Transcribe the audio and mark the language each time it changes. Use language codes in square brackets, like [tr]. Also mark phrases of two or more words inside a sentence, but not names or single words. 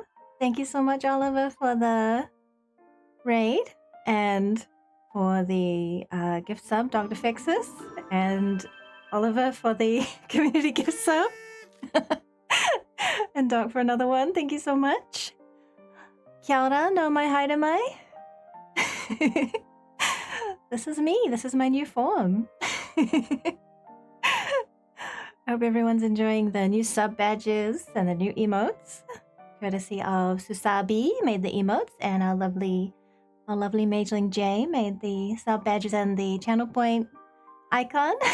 [en] Thank you so much, Oliver, for the raid and for the gift sub, Dr. Fixus, and Oliver for the community gift sub, and Doc for another one. Thank you so much. [mi] Kia ora, no mai haere mai. [en] This is me. This is my new form. I hope everyone's enjoying the new sub badges and the new emotes. Courtesy of Susabi made the emotes, and our lovely Mageling J made the sub badges and the channel point icon.